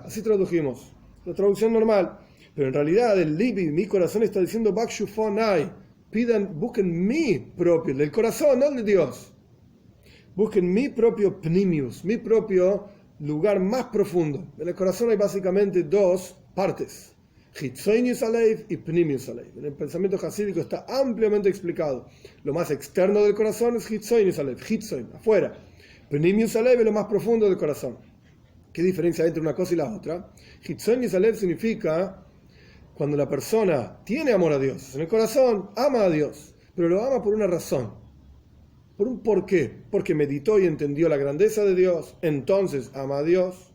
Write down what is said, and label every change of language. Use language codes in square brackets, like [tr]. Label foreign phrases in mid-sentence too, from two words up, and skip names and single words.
[es] Así tradujimos, la traducción normal. Pero en realidad el libi, mi corazón, está diciendo bakshufonai, busquen mi propio, del corazón, no el de Dios. Busquen mi propio pnimius, mi propio lugar más profundo. En el corazón hay básicamente dos partes, [he] חיצוניות הלב [es] y [he] פנימיות הלב. [es] En el pensamiento hasídico está ampliamente explicado. Lo más externo del corazón es [he] חיצוניות הלב, [es] hitzoin, afuera. [he] פנימיות הלב [es] es lo más profundo del corazón. ¿Qué diferencia hay entre una cosa y la otra? [he] חיצוניות הלב [es] significa cuando la persona tiene amor a Dios. En el corazón ama a Dios, pero lo ama por una razón. ¿Por un porqué? Porque meditó y entendió la grandeza de Dios, entonces ama a Dios.